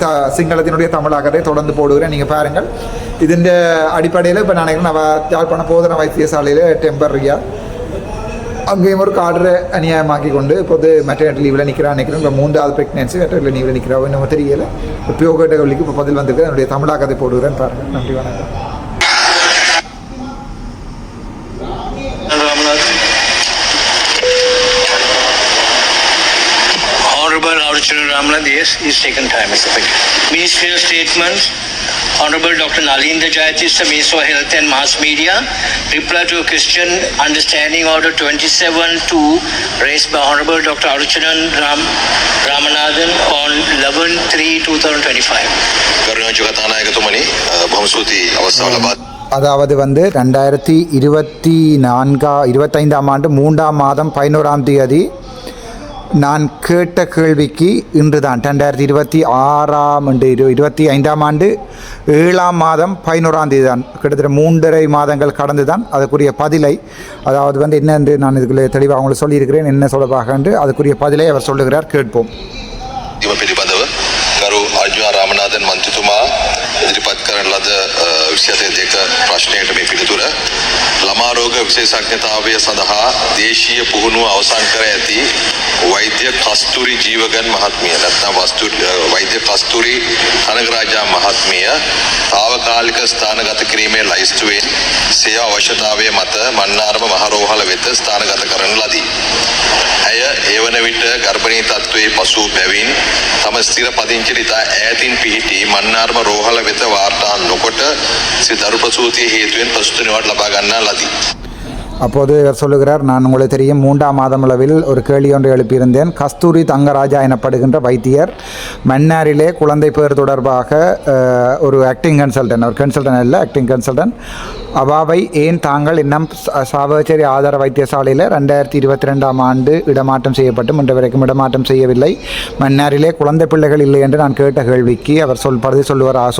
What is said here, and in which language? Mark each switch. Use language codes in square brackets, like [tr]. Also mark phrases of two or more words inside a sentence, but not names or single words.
[ta] சிங்களத்தினுடைய தமிழாக்கத்தை தொடர்ந்து போடுகிறேன், நீங்கள் பாருங்கள். இதன் அடிப்படையில் இப்போ நான் யாழ்ப்பாணம் போதனா வைத்தியசாலையில் டெம்பரரியாக அங்கேயும் ஒரு கார்டரை அநியாயமாக்கி கொண்டு இப்போது [en] maternity leave-il [ta] நிற்கிறேன். இப்போ 3வது [en] pregnancy maternity leave-il [ta] நிற்கிறோம், நம்ம தெரியலை. இப்போ கேட்ட கேள்விக்கு இப்போ பதில் வந்திருக்கு, என்னுடைய தமிழாக்கத்தை போடுகிறேன், பாருங்கள். நன்றி, வணக்கம். [en] Honorable Aruchana Ramnath, yes, he's taken time. Ministerial statements. Honorable Dr. Nalinda Jayatista, Minister of Health and Mass Media, reply to a question understanding order 27-2 raised by Honorable Dr. Aruchana Ramanathan on 11/3/2025. கருணாஜகதாநாயகத்துமணி பம்சூதி அவசரபாத். [ta] அதாவது வந்து 2025ஆம் ஆண்டு 3ஆம் மாதம் 11ஆம் தேதி நான் கேட்ட கேள்விக்கு இன்று தான் 2025ஆம் ஆண்டு 7ஆம் மாதம் 11ஆம் தேதி தான், கிட்டத்தட்ட 3.5 மாதங்கள் கடந்து தான் அதுக்குரிய பதிலை, அதாவது வந்து என்ன என்று நான் இதுக்குள்ளே தெளிவாக அவங்களுக்கு சொல்லியிருக்கிறேன், என்ன சொல்லப்பாக என்று அதுக்குரிய பதிலை அவர் சொல்லுகிறார், கேட்போம். [si] ගරු අර්ජුන රාමනාഥන් මන්ත්‍රීතුමා ඉදිරිපත් කරන ලද 27 ප්‍රශ්නයට මේ පිළිතුර ළමා රෝග විශේෂඥතාවය සඳහා දේශීය පුහුණුව අවසන් කර ඇති වෛද්‍ය කස්තුරි ජීවගන් මහත්මිය නැත්නම් වෛද්‍ය කස්තුරි කනගරාජා මහත්මිය తాවකාලික ස්ථානගත කිරීමේ ලයිස්තුවෙන් සේවා අවශ්‍යතාවය මත මන්නාරම මහරෝහල වෙත ස්ථානගත කරන ලදී. ඇය ඒ වන විට ගර්භණී තත්ත්වයේ පසු බැවින් තම ස්ථිර පදිංචියට ඉතා ඈතින් පිහිටි මන්නාරම රෝහල වෙත වාර්තා නොකොට සිය දරු ප්‍රසූතිය හේතුවෙන් ප්‍රසූති නිවාඩු ලබා ගන්නා ලදී. [ta] அப்போது இவர் சொல்லுகிறார், நான் உங்களுக்கு தெரியும் 3ஆம் மாதம் அளவில் ஒரு கேள்வி ஒன்றை எழுப்பியிருந்தேன். கஸ்தூரி தங்கராஜா எனப்படுகின்ற வைத்தியர் மன்னாரிலே குழந்தை பேர் தொடர்பாக ஒரு [en] acting consultant, [ta] ஒரு கன்சல்டன் அல்ல, [en] acting consultant, [ta] அவாவை ஏன் தாங்கள் இன்னும் சாவச்சேரி ஆதார வைத்தியசாலையில் 2022ஆம் ஆண்டு இடமாற்றம் செய்யப்பட்டு இன்று வரைக்கும் இடமாற்றம் செய்யவில்லை, மன்னாரிலே குழந்தை பிள்ளைகள் இல்லை என்று நான் கேட்ட கேள்விக்கு அவர் பதில் சொல்லியிருக்கிறார்.